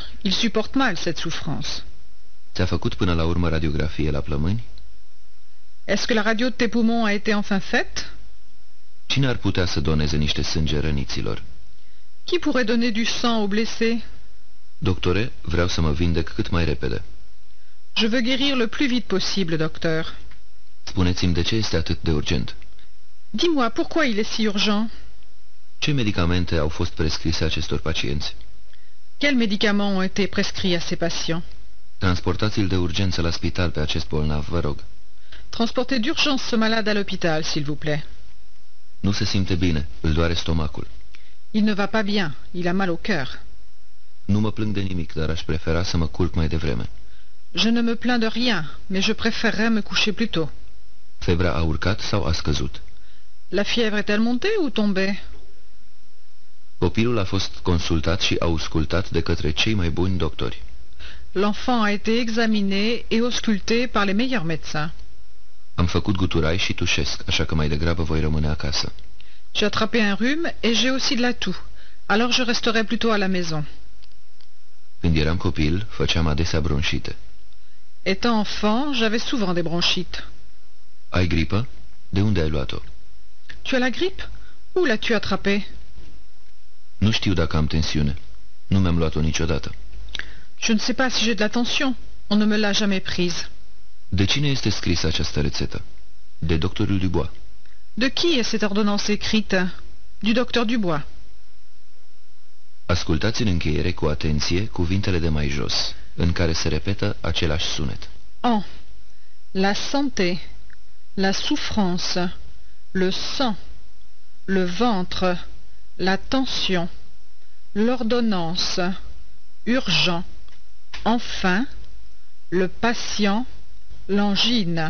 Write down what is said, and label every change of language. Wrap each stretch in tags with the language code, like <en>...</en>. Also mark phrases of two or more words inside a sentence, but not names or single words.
<fr>Il supporte mal cette souffrance.</fr> <ro>Ți-a făcut până la urmă radiografie la plămâni?</ro> <fr>Est-ce que la radio de tes poumons a été enfin faite?</fr> <ro>Cine ar putea să doneze niște sânge răniților?</ro> <fr>Qui pourrait donner du sang aux blessés?</fr> <ro>Doctore, vreau să mă vindec cât mai repede.</ro> <fr>Je veux guérir le plus vite possible, docteur.</fr> <ro>Spuneți-mi de ce este atât de urgent.</ro> <fr>Dis-moi, pourquoi il est si urgent?</fr> <ro>Ce medicamente au fost prescrise acestor pacienți?</ro> <fr>Quels médicaments ont été prescrits à ces patients?</fr> <ro>Transportați-l de urgență la spital pe acest bolnav, vă rog.</ro> <fr>Transportez d'urgence ce malade à l'hôpital, s'il vous plaît.</fr> <ro>Nu se simte bine, îl doare stomacul.</ro> <fr>Il ne va pas bien, il a mal au cœur.</fr> <ro>Nu mă plâng de nimic, dar aș prefera să mă culc mai devreme.</ro> <fr>Je ne me plains de rien, mais je préférerais me coucher plus tôt.</fr> <ro>Febra a urcat sau a scăzut?</ro> <fr>La fièvre est-elle montée ou tombée?</fr> <ro>Copilul a fost consultat și auscultat de către cei mai buni doctori.</ro> <fr>L'enfant a été examiné et ausculté par les meilleurs médecins.</fr> <ro>Am făcut guturai și tușesc, așa că mai degrabă voi rămâne acasă.</ro> <fr>J'ai attrapé un rhume et j'ai aussi de la toux. Alors je resterai plutôt à la maison.</fr> <ro>Când eram copil, făceam adesea bronșite.</ro> <fr>Étant enfant, j'avais souvent des bronchites.</fr> <ro>Ai gripă? De unde ai luat-o?</ro> <fr>Tu as la grippe? Où l'as-tu attrapée?</fr> <ro>Nu știu dacă am tensiune. Nu mi-am luat-o niciodată.</ro> <fr>Je ne sais pas si j'ai de la tension. On ne me l'a jamais prise.</fr> <ro>De cine este scrisă această rețetă? De doctorul Dubois.</ro> <fr>De qui est cette ordonnance écrite? Du docteur Dubois.</fr> <ro>Ascultați în încheiere cu atenție cuvintele de mai jos, în care se repetă același sunet.</ro> <fr>En. la santé, la souffrance, le sang, le ventre, la tension, l'ordonnance, urgent, enfin, le patient, l'angine.</fr>